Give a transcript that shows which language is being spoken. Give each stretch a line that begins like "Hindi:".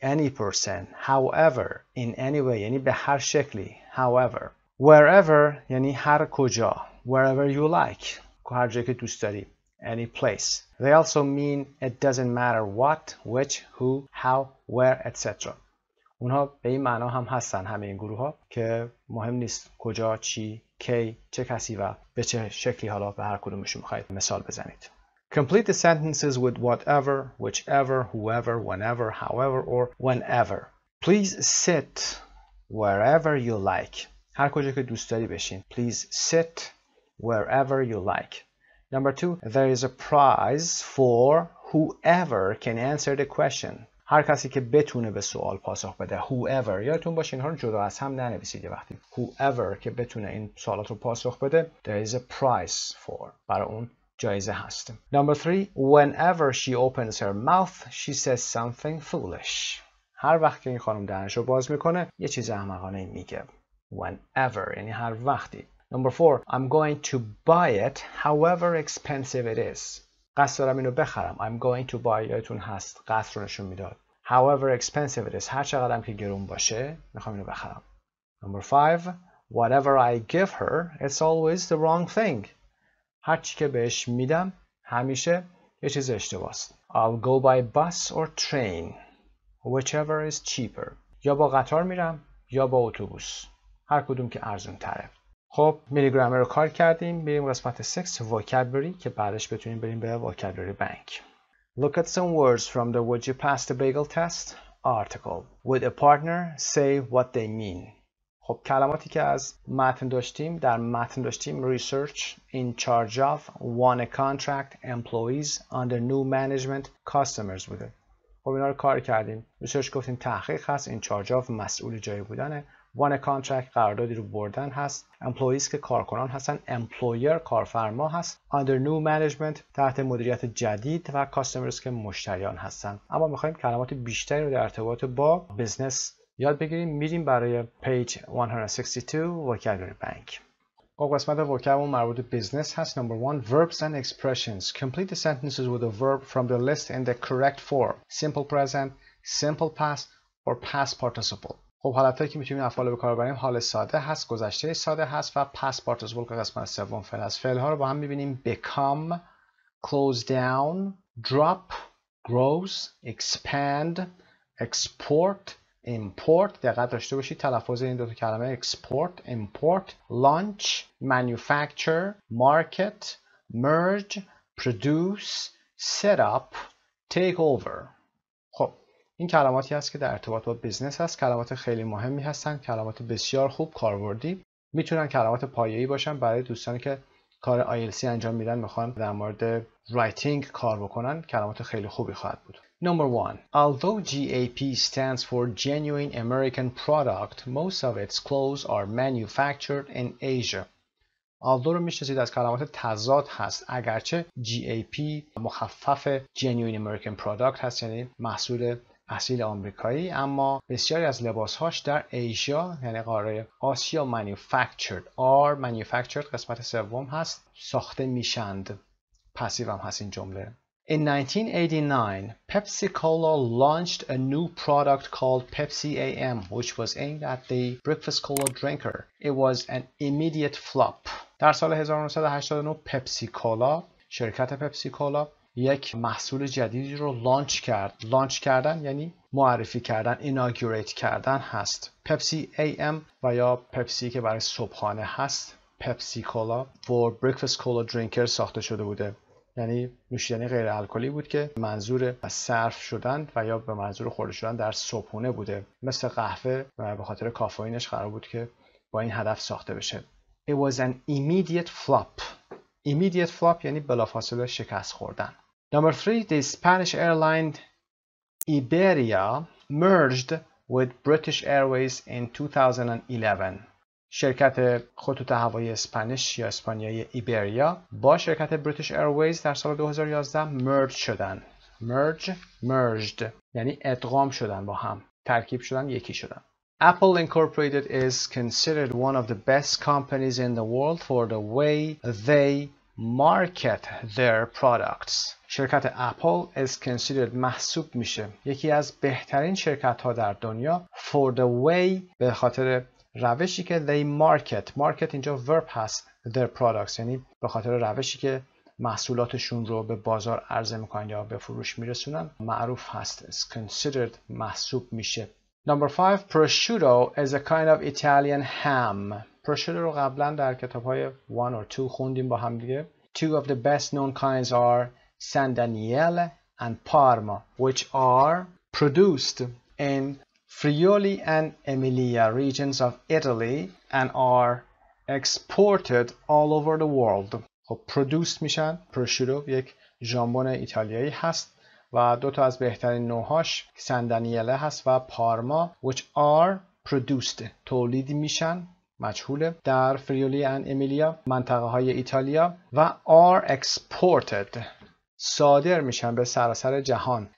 English: Any person. However, in any way
Persian: یعنی به هر شکلی.
English: However.
Persian: Wherever یعنی هر کجا.
English: Wherever you like.
Persian: هر جایی که دوست داری.
English: Any place. They also mean it doesn't matter what, which, who, how, where, etc.
Persian: اونها به این معنا هم هستن، همه این گروه ها، که مهم نیست کجا، چی، کی، چه کسی و به چه شکلی. حالا به هر کدومشون میخواید مثال بزنید.
English: Complete the sentences with whatever, whichever, whoever, whenever, however, or whenever. Please sit wherever you like.
Persian: هر کجا که دوست داری بشین.
English: Please sit wherever you like. Number 2, there is a prize for whoever can answer the question.
Persian: هر کسی که بتونه به سوال پاسخ بده. Whoever. یادتون باشه اینها رو جدا از هم ننویسید یه وقتی. Whoever که بتونه این سوالات رو پاسخ بده.
English: There is a prize for.
Persian: برای اون جایزه هست.
English: Number 3, whenever she opens her mouth, she says something foolish.
Persian: هر وقت که این خانم دهنش رو باز میکنه یه چیز احمقانه میگه. Whenever یعنی هر وقتی.
English: Number 4, I'm going to buy it however expensive it is.
Persian: قصد دارم اینو بخرم.
English: I'm going to buy.
Persian: یادتون هست قصد رو نشون میداد.
English: However expensive it is.
Persian: هر چقدرم که گرون باشه میخوام اینو بخرم.
English: Number 5, whatever I give her, it's always the wrong thing.
Persian: هر چی که بهش میدم همیشه یه چیز اشتباهست.
English: I'll go by bus or train, whichever is cheaper.
Persian: یا با قطار میرم یا با اتوبوس. هر کدوم که ارزون تره. خب مینی گرامر رو کار کردیم. بریم قسمت 6 vocabulary که بعدش بتونیم بریم به vocabulary bank.
English: Look at some words from the Would you pass the bagel test article. With a partner, say what they mean.
Persian: خب کلماتی که از متن داشتیم، در متن داشتیم
English: research, in charge of, won a contract, employees, under new management, customers
Persian: بوده. خب اینا رو کار کردیم. research گفتیم تحقیق هست،
English: in charge of
Persian: مسئول جایی بودنه،
English: won a contract
Persian: قراردادی رو بردن هست، employees که کارکنان هستن، employer کارفرما هست،
English: under new management
Persian: تحت مدیریت جدید و customers که مشتریان هستن. اما میخوایم کلمات بیشتری رو در ارتباط با business یاد بگیریم. میریم برای page 162 vocabulary bank. خب قسمت vocabulary مربوط به business هست.
English: Number 1, verbs and expressions. Complete the sentences with a verb from the list in the correct form. Simple present, simple past or past participle.
Persian: خب حالتایی که میتونیم افعال به کار ببریم حال ساده هست، گذشته ساده هست و past participle که قسمت سوم فعل هست. فعل ها رو با هم میبینیم become، close down، drop، grows، expand، export، import. دقت داشته باشید تلفظ این دو تا کلمه export، import، launch، manufacture، market، merge، produce، set up، take over. خب این کلماتی هست که در ارتباط با بیزنس هست، کلمات خیلی مهمی هستن، کلمات بسیار خوب کاربردی، میتونن کلمات پایه‌ای باشن برای دوستانی که کار IELTS انجام میدن، میخوان در مورد رایتینگ کار بکنن، کلمات خیلی خوبی خواهد بود.
English: Number 1. Although GAP stands for Genuine American Product, most of its clothes are manufactured in Asia.
Persian: although رو میشناسید از کلمات تضاد هست، اگرچه GAP مخفف Genuine American Product هست، یعنی محصول اصیل آمریکایی، اما بسیاری از لباسهاش در ایژیا یعنی قاره آسیا manufactured قسمت سوم هست، ساخته میشند. پسیو هم هست این جمله.
English: In 1989, Pepsi-Cola launched a new product called Pepsi AM, which was aimed at the breakfast cola drinker. It was an immediate flop.
Persian: در سال 1989 پپسی کولا، شرکت پپسی کولا یک محصول جدیدی رو لانچ کرد. لانچ کردن یعنی معرفی کردن، ایناگوریت کردن هست. پپسی AM و یا پپسی که برای صبحانه هست، پپسی کولا
English: for breakfast cola drinker
Persian: ساخته شده بوده. یعنی نوشیدنی غیر الکلی بود که منظور صرف شدن و یا به منظور خورده شدن در صبحونه بوده، مثل قهوه و به خاطر کافئینش قرار بود که با این هدف ساخته بشه.
English: It was an immediate flop. Immediate flop
Persian: یعنی بلافاصله شکست خوردن.
English: Number 3, the Spanish airline Iberia merged with British Airways in 2011.
Persian: شرکت خطوط هوایی اسپانیش یا اسپانیایی ایبریا با شرکت بریتیش ایرویز در سال 2011 مرج شدن. merged یعنی ادغام شدن، با هم ترکیب شدن، یکی شدن.
English: Apple Incorporated is considered one of the best companies in the world for the way they market their products.
Persian: شرکت اپل
English: is considered
Persian: محسوب میشه یکی از بهترین شرکت ها در دنیا
English: for the way
Persian: به خاطر روشی که
English: they market
Persian: اینجا verb هست
English: their products،
Persian: یعنی به خاطر روشی که محصولاتشون رو به بازار عرضه میکنن یا به فروش میرسونن معروف هست.
English: is considered
Persian: محسوب میشه.
English: Number 5, prosciutto is a kind of Italian ham.
Persian: prosciutto رو قبلا در کتاب‌های 1 or 2 خوندیم با هم دیگه.
English: Two of the best known kinds are San Daniele and Parma, which are produced in Friuli and Emilia regions of Italy and are exported all over the world.
Persian: خب produced میشن. prosciutto یک ژامبون ایتالیایی هست و دو تا از بهترین نوعهاش سندانیله هست و پارما
English: which are produced
Persian: تولید میشن، مجهوله، در فریولی and امیلیا منطقه های ایتالیا و
English: are exported
Persian: صادر میشن به سراسر جهان.